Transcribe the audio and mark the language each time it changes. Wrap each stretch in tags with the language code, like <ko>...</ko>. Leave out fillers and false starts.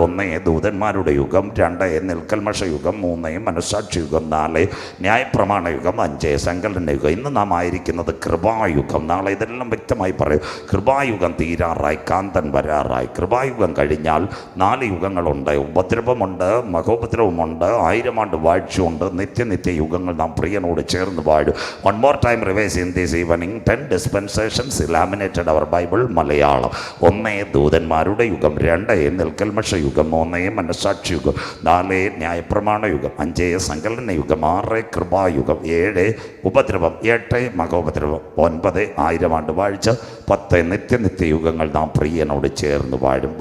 <ml>1 ദൂതന്മാരുടെ യുഗം, 2 നിൽക്കൽമഷ യുഗം, 3 മനസ്സാക്ഷി യുഗം, 4 ന്യായപ്രമാണ യുഗം, 5 സങ്കലന യുഗം. ഇന്ന് നാം ആയിരിക്കുന്നത് കൃപായുഗം. നാളെ ഇതെല്ലാം വ്യക്തമായി പറയും. കൃപായുഗം തീരാറായി, കാന്തൻ വരാറായി. കൃപായുഗം കഴിഞ്ഞാൽ 4 യുഗങ്ങളുണ്ട്. ഉപദ്രവമുണ്ട്, മഹോപദ്രവമുണ്ട്, 1000 ആണ്ട് വാഴ്ചയുണ്ട്, നിത്യ യുഗങ്ങൾ നാം പ്രിയനോട് ചേർന്ന് വാഴും.</ml> <en>1 more time revise in this evening. 10 dispensations laminated our Bible Malayalam.</en> <ml>1 ദൂതന്മാരുടെ യുഗം, 2 നിൽക്കൽമഷ യുഗം, 3 മനസ്സാക്ഷി യുഗം, 4 ന്യായപ്രമാണ യുഗം, 5 സങ്കലന യുഗം, 6 കൃപായുഗം, 7 ഉപദ്രവം, 8 മഹോപദ്രവം, 9 1000 ആണ്ട് വാഴ്ച, 10 നിത്യ യുഗങ്ങൾ നാം പ്രിയനോട് ചേർന്ന് വാഴും.</ml>